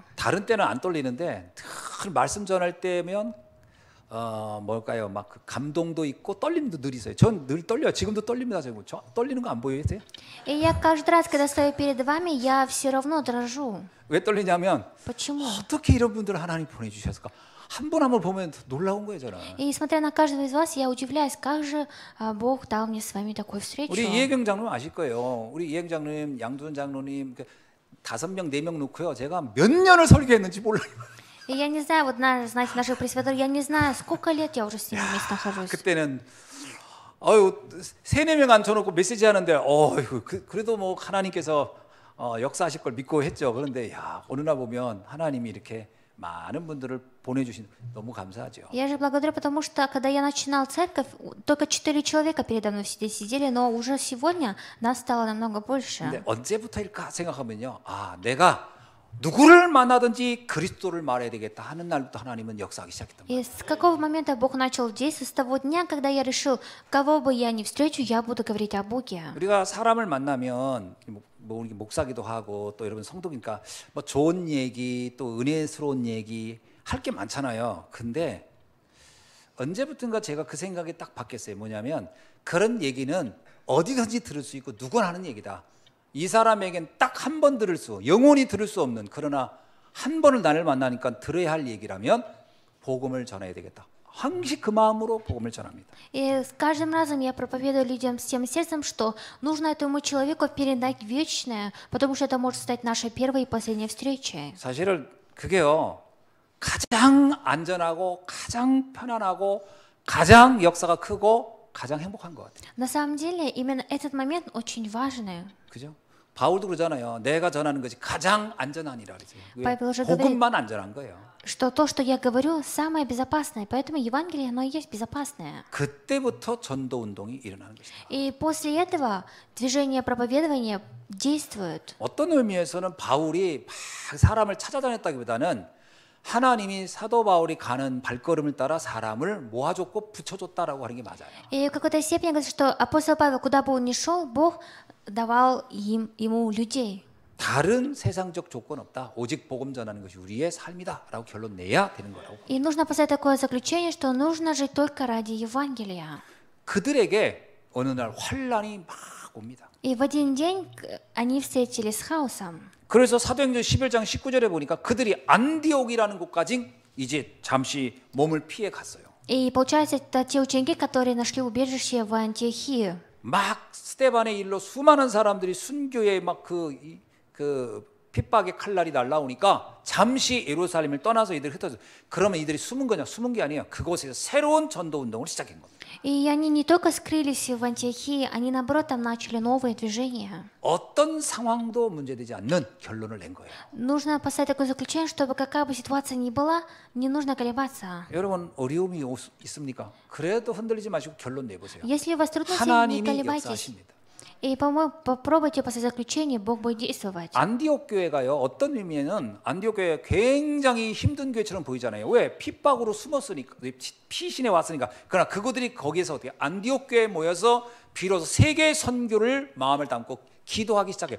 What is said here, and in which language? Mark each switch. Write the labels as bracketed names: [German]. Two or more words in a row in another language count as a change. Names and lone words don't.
[Korean] 다른 때는 안 떨리는데 늘 말씀 전할 때면 뭘까요? 막 그 감동도 있고 떨림도 늘 있어요. 전 늘 떨려요. 지금도 떨립니다. 저 떨리는 거 안 보이세요? [Russian] И я каждый раз, когда стою перед вами, я все равно дрожу. [Korean] 왜 떨리냐면 [Russian] Почему? [Korean] 어떻게 이런 분들을 하나님 보내주셨을까? 한 분 한 분 보면 놀라운 거예요, 저는. [Russian] И смотря на каждого из вас, я удивляюсь, как же Бог дал мне с вами такую встречу. [Korean] 우리 이혜경 장로님 아실 거예요. 우리 이혜경 장로님, 양두선 장로님 5명, 4명 놓고요. 제가 몇 년을 설교했는지 몰라요. [Russian] И я не знаю, вот знаете, нашего пресвятора, я не знаю, сколько лет я уже с ними вместе нахожусь. [Korean] 그때는 아유 3-4명 앉혀놓고 메시지 하는데 어휴 그래도 뭐 하나님께서 역사하실 걸 믿고 했죠. 그런데 야 어느 날 보면 하나님이 이렇게 많은 분들을 보내주신 너무 감사하죠. [Russian] Я же благодарю, потому что, когда я начинал церковь, только 4 человека передо мной сидели, но уже сегодня нас стало намного больше. [Korean] 근데 언제부터일까 생각하면요. 아 내가 누구를 만나든지 그리스도를 말해야 되겠다 하는 날부터 하나님은 역사하기 시작했던 거예요. [Russian] И с какого момента Бог начал действовать? С того дня, когда я решил, кого бы я ни встречу, я буду говорить о Боге. [Korean] 우리가 사람을 만나면 뭐 목사기도 하고 또 여러분 성도니까 뭐 좋은 얘기 또 은혜스러운 얘기 할 게 많잖아요. 근데 언제부턴가 제가 그 생각이 딱 바뀌었어요. 뭐냐면 그런 얘기는 어디든지 들을 수 있고 누구나 하는 얘기다. 이 사람에겐 딱 한 번 들을 수, 영원히 들을 수 없는 그러나 한 번을 나를 만나니까 들어야 할 얘기라면 복음을 전해야 되겠다. 항상 그 마음으로 복음을 전합니다. [Russian] И с каждым разом я проповедую людям с тем сердцем, что нужно этому человеку передать вечное, потому что это может стать нашей первой и последней встречей. [Korean] 사실은 그게요. 가장 안전하고 가장 편안하고 가장 역사가 크고 가장 행복한 것 같아요. [Russian] На самом деле, именно этот момент очень важный. [Korean] 그죠? 바울도 그러잖아요. 내가 전하는 것이 가장 안전하니라 바이블 그러죠. уже 복음만 안전한 거예요. [Russian] Что то, что я говорю, самое безопасное. Поэтому Евангелие, оно и есть безопасное. [Korean] 그때부터 전도 운동이 일어나는 것이다. [Russian] И после этого движение проповедования действует. [Korean] 어떤 의미에서는 바울이 막 사람을 찾아다녔다기보다는 하나님이 사도 바울이 가는 발걸음을 따라 사람을 모아줬고 붙여줬다라고 하는 게 맞아요. [Russian] И в какой-то степени говорится, что апостол Павел, куда бы он ни шел, Бог давал ему людей. [Korean] 다른 세상적 조건 없다. 오직 복음 전하는 것이 우리의 삶이다라고 결론 내야 되는 거라고. [Russian] И нужно поставить такое заключение, что нужно жить только ради Евангелия. [Korean] 그들에게 어느 날 환란이 막 옵니다. [Russian] И в один день они встретились с хаосом. [Korean] 그래서 사도행전 11장 19절에 보니까 그들이 안디옥이라는 곳까지 이제 잠시 몸을 피해 갔어요. [Russian] И получается, это те ученики, которые нашли убежище в Антиохии. [Korean] 막 스데반의 일로 수많은 사람들이 순교에 막 그 핍박의 칼날이 날라오니까 잠시 예루살렘을 떠나서 이들이 흩어져. 그러면 이들이 숨은 거냐? 숨은 게 아니에요. 그곳에서 새로운 전도 운동을 시작한 겁니다. [Russian] И они не только скрылись в Антиохии, они наоборот там начали новые движения. [Korean] 어떤 상황도 문제되지 않는 결론을 낸 거예요. [Russian] Нужно поставить такое заключение, чтобы какая бы ситуация ни была, не нужно колебаться. [Korean] 여러분 어려움이 있습니까? 그래도 흔들리지 마시고 결론 내보세요. [Russian] Если у вас трудности, не [Korean] 하나님이 [Russian] колебайтесь. [Korean] 역사하십니다. [Russian] И попробуйте поставить заключение, Бог будет действовать. [Korean] 안디옥 교회가요. 어떤 의미에는 안디옥 교회 굉장히 힘든 교회처럼 보이잖아요. 왜? 핍박으로 숨었으니까, 피신해 왔으니까. 그러나 그들이 거기에서 어떻게 안디옥 교회에 모여서 비로소 세계 선교를 마음을 담고 기도하기 시작해요.